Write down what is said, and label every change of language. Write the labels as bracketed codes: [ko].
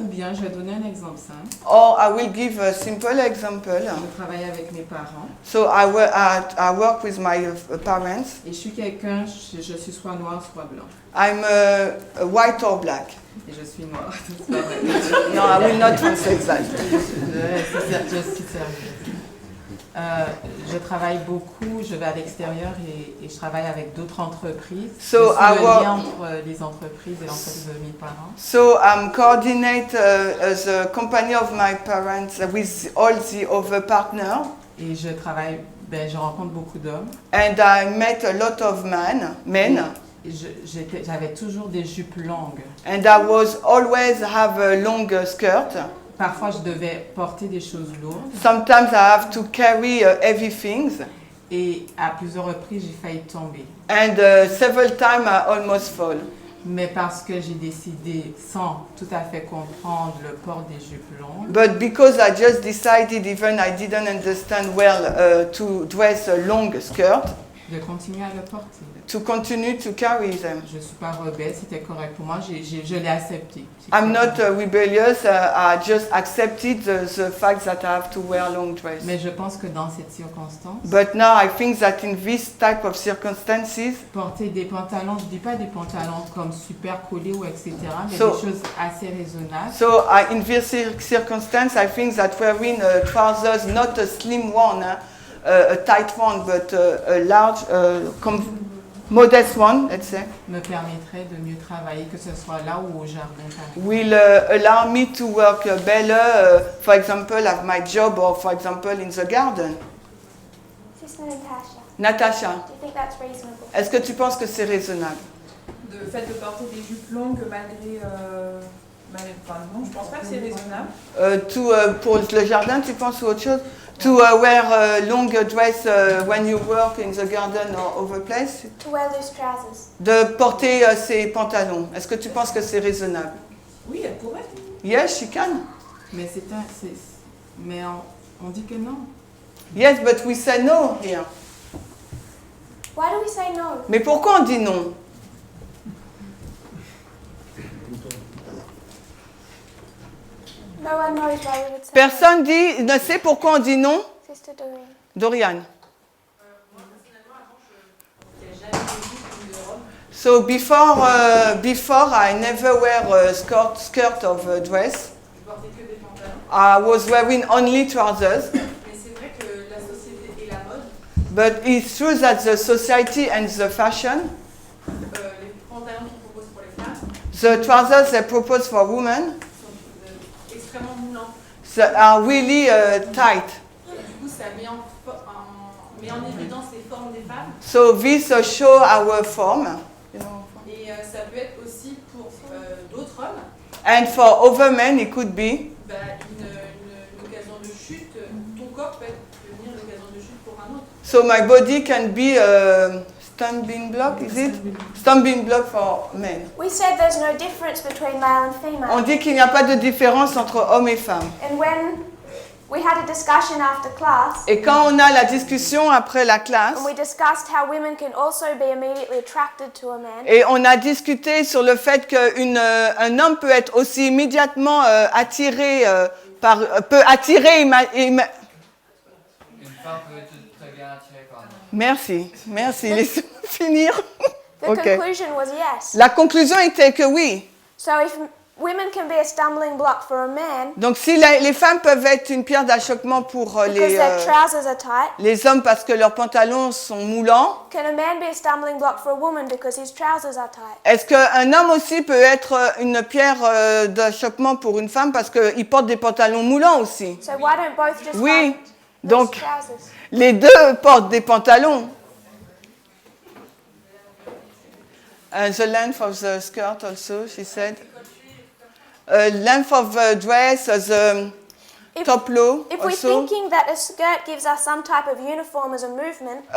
[fr] Ou bien je vais donner un exemple simple. [en] Or I will give a simple example. [fr] Je travaille avec mes parents. [en] So I work with my parents. [fr] Et je suis quelqu'un, je suis soit noir, soit blanc. [en] I'm white or black. [fr] Et je suis noire. [en] No, I will not translate that. [fr] Je suis sérieuse. Je travaille beaucoup, je vais à l'extérieur et je travaille avec d'autres entreprises. [en] So [fr] je suis le [en] our- [fr] lien entre les entreprises et l'entreprise de mes parents. [en] So I'm coordinate the company of my parents with all the other partners, [fr] Et je travaille, je rencontre beaucoup d'hommes. [en] and I met a lot of men. [fr] Et j'avais toujours des jupes longues. [en] And I was always have a long skirt. [fr] Parfois, je devais porter des choses lourdes. [en] Sometimes I have to carry heavy things. [fr] Et à plusieurs reprises, j'ai failli tomber. [en] And several times I almost fall. [fr] Mais parce que j'ai décidé, sans tout à fait comprendre le port des jupes longues, [en] But because I just decided, even I didn't understand well, to dress a long skirt, [fr] de continuer à le porter. [en] to continue to carry them. [fr] Je ne suis pas rebelle, c'était correct pour moi, je l'ai accepté. [en] I'm not rebellious, I just accepted the fact that I have to wear long dress. [fr] Mais je pense que dans cette circonstance, [en] But now I think that in this type of circumstances, [fr] porter des pantalons, je ne dis pas des pantalons comme super collés ou etc., mais [en] So- [fr] des choses assez raisonnables. [en] so in this circumstance, I think that wearing trousers, not a slim one, a tight one, but a large, modest one, let's say, [fr] Me permettrait de mieux travailler, que ce soit là ou au jardin. par exemple. [en] will allow me to work better, for example, at my job or, for example, in the garden. Sister Natasha, Natasha, do you think that's reasonable? [fr] est-ce que tu penses que c'est raisonnable? Le fait de porter des jupes longues malgré... enfin non, je pense pas que c'est raisonnable. Pour le jardin, tu penses ou autre chose? [en] To wear a long dress when you work in the garden or other place? To wear loose trousers. [fr] De porter ses pantalons. Est-ce que tu penses que c'est raisonnable? Oui, elle pourrait. [en] Yes, she can. [fr] Mais mais on dit que non. [en] Yes, but we say no here. Why do we say no? [fr] Mais pourquoi on dit non? [en] No one knows why we would say [fr] Personne ne sait pourquoi on dit non? [en] no. Sister Doreen. Dorian. So before I never wear a skirt of a dress. [fr] Je portais que des pantalons. [en] I was wearing only trousers. [fr] Mais c'est vrai que la société et la mode, [en] But it's true that the society and the fashion, [fr] les pantalons qu'ils proposent pour les femmes, [en] the trousers they propose for women, [fr] sont extrêmement moulants. [en] are really tight. [fr] Et du coup, ça met en évidence les formes des femmes. [en] So this show our form. [fr] Et ça peut être aussi pour d'autres hommes [en] And for other men, it could be. [fr] une occasion de chute. Ton corps peut devenir l'occasion de chute pour un autre. [en] So my body can be a stumbling block, is it? Stumbling block for men. We said there's no difference between male and female. [fr] On dit qu'il n'y a pas de différence entre hommes et femmes. [en] And when we had a discussion after class, [fr] Et quand on a la discussion après la classe, [en] and we discussed how women can also be immediately attracted to a man, [fr] et on a discuté sur le fait qu'un homme peut être aussi immédiatement attiré peut attirer. Une femme peut être très bien attirée par un homme. Merci, laissez-moi finir. [en] the Ok. conclusion was yes. [fr] La conclusion était que oui. [en] So if women can be a stumbling block for a man [fr] Donc si les femmes peuvent être une pierre d'achoppement pour [en] because their trousers are tight, [fr] les hommes parce que leurs pantalons sont moulants, [en] can a man be a stumbling block for a woman because his trousers are tight? [fr] est-ce qu'un homme aussi peut être une pierre d'achoppement pour une femme parce qu'il porte des pantalons moulants aussi? [en] So why don't both just [fr] Oui, [en] find [fr] donc [en] loose trousers? [fr] les deux portent des pantalons. [en] The length of the skirt also, she said. Length of the dress, the top low If we're also. thinking that a skirt gives us some type of uniform as a movement,